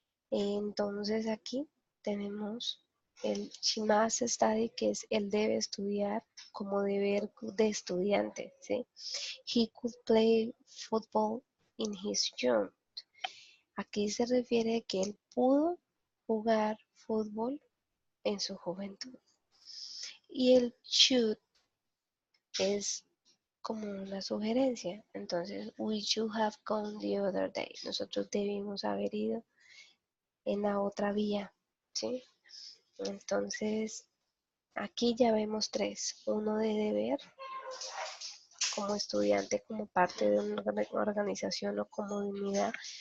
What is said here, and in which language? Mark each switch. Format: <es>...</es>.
<es>Entonces aquí tenemos el</es> <en>she must study,</en> <es>que es el debe estudiar como deber de estudiante, ¿sí?</es> <en>He could play football in his youth.</en> <es>Aquí se refiere a que él pudo jugar fútbol en su juventud. Y el should es como una sugerencia.</es> <en>Entonces, we should have gone the other day.</en> <es>Nosotros debimos haber ido en la otra vía, ¿sí? Entonces, aquí ya vemos tres. Uno de deber como estudiante, como parte de una organización o comunidad.</es>